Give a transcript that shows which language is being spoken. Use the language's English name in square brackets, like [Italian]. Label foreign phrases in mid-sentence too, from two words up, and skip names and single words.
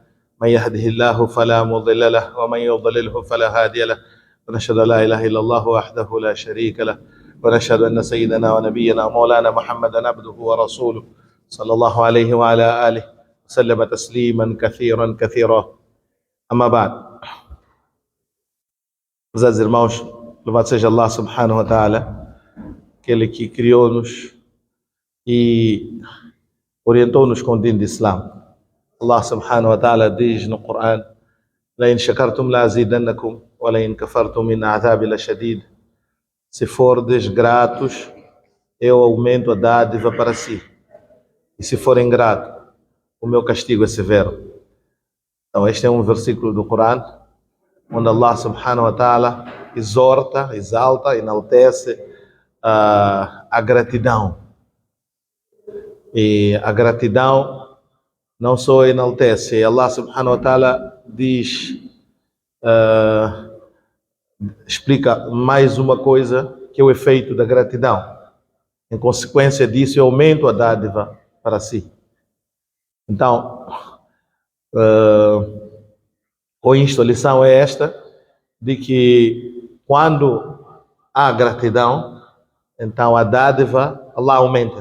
[Arabic] من يهده الله فلا مضل له ومن يضلله فلا هادي له، ونشهد أن لا إله إلا الله وحده لا شريك له، ونشهد أن سيدنا ونبينا مولانا محمدا عبده ورسوله صلى الله عليه وعلى آله وسلم تسليما كثيرا كثيرا. أما بعد، [Portuguese] meus irmãos, louvado seja Allah [Arabic] سبحانه وتعالى, [Portuguese] aquele que criou-nos e orientou-nos com o dino de Islam. Allah [Arabic] سبحانه وتعالى [Portuguese] diz no Coran: [Arabic] لَإِنْ شَكَرْتُمْ لَأَزِيدَنَّكُمْ وَلَإِنْ كَفَرْتُمْ إِنَّ عَذَابِي لَشَدِيدٌ. [Portuguese] Se fordes gratos, eu aumento a dádiva para si, e se for ingrato, o meu castigo é severo. Então este é um versículo do Coran onde Allah [Arabic] سبحانه وتعالى [Portuguese] exorta, exalta, enaltece a gratidão. E a gratidão não só enaltece, Allah [Arabic] سبحانه وتعالى [Portuguese] diz, explica mais uma coisa, que é o efeito da gratidão. Em consequência disso, eu aumento a dádiva para si. Então, com isto, a lição é esta, de que quando há gratidão, então a dádiva, Allah aumenta.